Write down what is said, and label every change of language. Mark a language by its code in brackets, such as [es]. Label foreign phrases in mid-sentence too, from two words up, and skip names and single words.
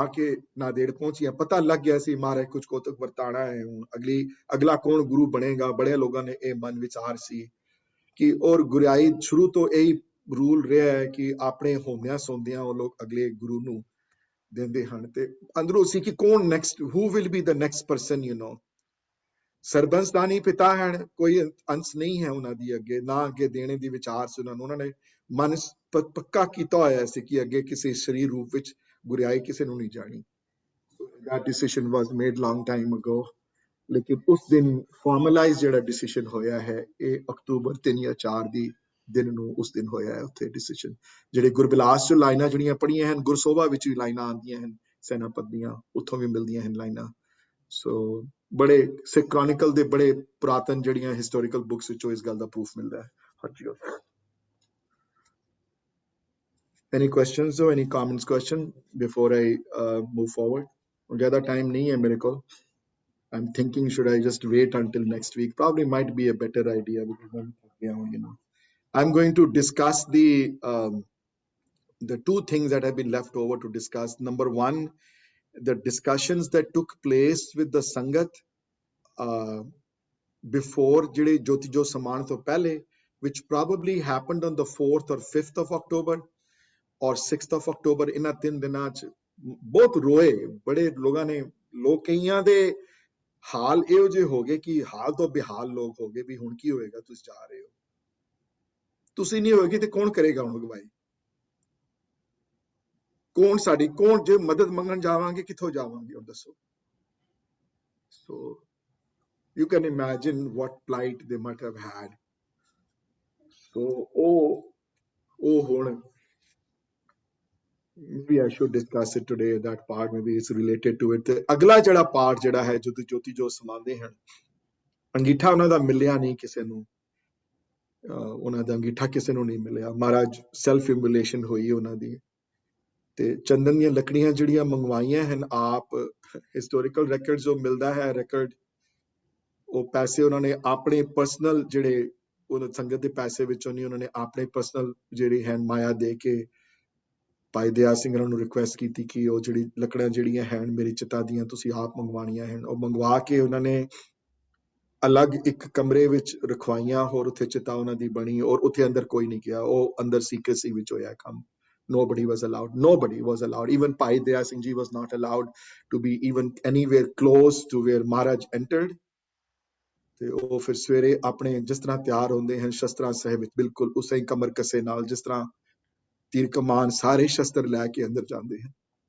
[pa] ਕੇ ਨਾਦੇੜ ਪਹੁੰਚੀਆਂ ਪਤਾ ਲੱਗ ਗਿਆ ਸੀ ਮਹਾਰਾਜ ਕੁਝ ਕੋਤਕ ਵਰਤਾਣਾ ਹੈ ਹੁਣ ਅਗਲਾ ਕੌਣ ਗੁਰੂ ਬਣੇਗਾ ਬੜੇ ਲੋਕਾਂ ਨੇ ਇਹ ਮਨ ਵਿਚਾਰ ਸੀ ਕਿ ਔਰ ਗੁਰਿਆਈ ਸ਼ੁਰੂ ਤੋਂ ਇਹੀ ਰੂਲ ਰਿਹਾ ਹੈ ਕਿ ਆਪਣੇ ਹੁੰਦਿਆਂ ਸੌਂਦਿਆਂ ਉਹ ਲੋਕ ਅਗਲੇ ਗੁਰੂ ਨੂੰ ਦਿੰਦੇ ਹਨ ਤੇ ਅੰਦਰੋਂ ਸੀ ਕਿ ਕੌਣ ਨੈਕਸਟ [en] who will be the next person [pa] ਸਰਬੰਸਦਾਨੀ ਪਿਤਾ ਹਨ ਕੋਈ ਅੰਸ ਨਹੀਂ ਹੈ ਉਹਨਾਂ ਦੀ ਅੱਗੇ ਨਾ ਅੱਗੇ ਦੇਣੇ ਦੀ ਵਿਚਾਰ ਸੀ ਉਹਨਾਂ ਨੇ ਮਨ ਪੱਕਾ ਕੀਤਾ ਹੋਇਆ ਸੀ ਕਿ ਅੱਗੇ ਕਿਸੇ ਸਰੀਰ ਰੂਪ ਵਿੱਚ ਗੁਰਿਆਈ ਕਿਸੇ ਨੂੰ ਨਹੀਂ ਜਾਣੀ [en] that decision was made long time ago [pa] ਲੇਕਿਨ ਉਸ ਦਿਨ ਫਾਰਮਲਾਈਜ਼ ਜਿਹੜਾ ਡਿਸੀਜਨ ਹੋਇਆ ਹੈ ਇਹ ਅਕਤੂਬਰ 3 ਜਾਂ 4 ਦੀ ਦਿਨ ਨੂੰ ਉਸ ਦਿਨ ਹੋਇਆ ਹੈ ਉੱਥੇ ਡਿਸੀਜਨ ਜਿਹੜੇ ਗੁਰਬਿਲਾਸ ਚ ਲਾਈਨਾਂ ਜਿਹੜੀਆਂ ਪੜ੍ਹੀਆਂ ਹਨ ਗੁਰਸੋਭਾ ਵਿੱਚ ਵੀ ਲਾਈਨਾਂ ਆਉਂਦੀਆਂ ਹਨ ਸੈਨਾਪਤ ਦੀਆਂ ਉੱਥੋਂ ਵੀ ਮਿਲਦੀਆਂ ਹਨ ਲਾਈਨਾਂ ਸੋ ਬੜੇ ਸਿੱਖ ਕ੍ਰੋਨਿਕਲ ਦੇ ਬੜੇ ਪੁਰਾਤਨ ਜਿਹੜੀਆਂ [en] historical books [pa] ਵਿੱਚੋਂ ਇਸ ਗੱਲ ਦਾ ਪ੍ਰੂਫ ਮਿਲਦਾ ਹੈ ਹਾਂਜੀ [en] any questions or any comments question before I move forward [pa] ਜ਼ਿਆਦਾ time ਨਹੀਂ ਹੈ ਮੇਰੇ ਕੋਲ [en] I'm thinking should I just wait until next week probably might be a better idea because I'm going to discuss the two things that have been left over to discuss. Number one, the discussions that took place with the Sangat before [pa] ਜਿਦੇ ਜੋਤੀ ਜੋਤ ਸਮਾਉਣ ਤੋਂ ਪਹਿਲੇ, [en] which probably happened on the 4th or 5th of October or 6th of October. [pa] In a 3 ਦਿਨਾਂ ਚ ਬਹੁਤ ਰੋਏ ਬੜੇ ਲੋਕਾਂ ਨੇ ਲੋਕ ਕਈਆਂ ਦੇ ਹਾਲ ਇਹੋ ਜਿਹੇ ਹੋ ਗਏ ਕਿ ਹਾਲ ਤੋਂ ਬੇਹਾਲ ਲੋਕ ਹੋ ਗਏ ਵੀ ਹੁਣ ਕੀ ਹੋਏਗਾ ਤੁਸੀਂ ਜਾ ਰਹੇ ਹੋ ਤੁਸੀਂ ਨਹੀਂ ਹੋਏਗੀ ਤੇ ਕੌਣ ਕਰੇਗਾ ਹੁਣ ਅਗਵਾਈ ਕੌਣ ਜੇ ਮਦਦ ਮੰਗਣ ਜਾਵਾਂਗੇ ਕਿੱਥੋਂ ਜਾਵਾਂਗੇ ਉਹ ਦੱਸੋ [en] so you can imagine what plight they might have had [pa] ਸੋ ਉਹ ਹੁਣ [en] maybe I should discuss it today that part maybe it's related to it [pa] ਤੇ ਅਗਲਾ ਜਿਹੜਾ ਪਾਰਟ ਜਿਹੜਾ ਹੈ ਜੋਤੀ ਜੋ ਸਮਾਉਂਦੇ ਹਨ ਅੰਗੀਠਾ ਉਹਨਾਂ ਦਾ ਮਿਲਿਆ ਨਹੀਂ ਕਿਸੇ ਨੂੰ, ਉਹਨਾਂ ਦਾ ਅੰਗੀਠਾ ਕਿਸੇ ਨੂੰ ਨਹੀਂ ਮਿਲਿਆ। ਮਹਾਰਾਜ [en] self immolation [pa] ਹੋਈ ਉਹਨਾਂ ਦੀ। ਤੇ ਚੰਦਨ ਦੀਆਂ ਲੱਕੜੀਆਂ ਜਿਹੜੀਆਂ ਮੰਗਵਾਈਆਂ ਹਨ ਆਪ, [en] historical record [pa] ਜੋ ਮਿਲਦਾ ਹੈ ਰਿਕਾਰਡ, ਉਹ ਪੈਸੇ ਉਹਨਾਂ ਨੇ ਆਪਣੇ ਪਰਸਨਲ ਜਿਹੜੇ ਉਹ ਸੰਗਤ ਦੇ ਪੈਸੇ ਵਿੱਚੋਂ ਨਹੀਂ, ਉਹਨਾਂ ਨੇ ਆਪਣੇ ਪਰਸਨਲ ਜਿਹੜੀ ਹੈ ਮਾਇਆ ਦੇ ਕੇ ਭਾਈ ਦਇਆ ਸਿੰਘ ਨੂੰ ਰਿਕੁਐਸਟ ਕੀਤੀ ਕਿ ਉਹ ਜਿਹੜੀ ਲੱਕੜਾਂ ਜਿਹੜੀਆਂ ਹਨ ਮੇਰੀ ਚਿਤਾ ਦੀਆਂ ਤੁਸੀਂ ਆਪ ਮੰਗਵਾਉਣੀਆਂ ਹਨ। ਉਹ ਮੰਗਵਾ ਕੇ ਉਹਨਾਂ ਨੇ ਅਲੱਗ ਇੱਕ ਕਮਰੇ ਵਿੱਚ ਰਖਵਾਈਆਂ, ਹੋਰ ਉੱਥੇ ਚਿਤਾ ਉਹਨਾਂ ਦੀ ਬਣੀ, ਔਰ ਉੱਥੇ ਅੰਦਰ ਕੋਈ ਨਹੀਂ ਗਿਆ, ਉਹ ਅੰਦਰ ਸੀਕ੍ਰੇਸੀ ਵਿੱਚ ਹੋਇਆ ਕੰਮ। [en] Nobody was allowed. Nobody was allowed. Even Bhai Daya Singh Ji was not allowed to be even anywhere close to where Maharaj entered. [pa] ਤੇ ਉਹ ਫਿਰ ਸਵੇਰੇ ਆਪਣੇ ਜਿਸ ਤਰ੍ਹਾਂ ਤਿਆਰ ਹੁੰਦੇ ਹਨ ਸ਼ਸਤਰਾਂ ਸਾਹਿਬ ਵਿੱਚ, ਬਿਲਕੁਲ ਉਸੇ ਹੀ ਕਮਰ ਕਸੇ ਨਾਲ ਜਿਸ ਤਰ੍ਹਾਂ ਤੀਰ ਕਮਾਨ ਸਾਰੇ ਸ਼ਸਤਰ ਲੈ ਕੇ ਅੰਦਰ ਜਾਂਦੇ ਹਨ।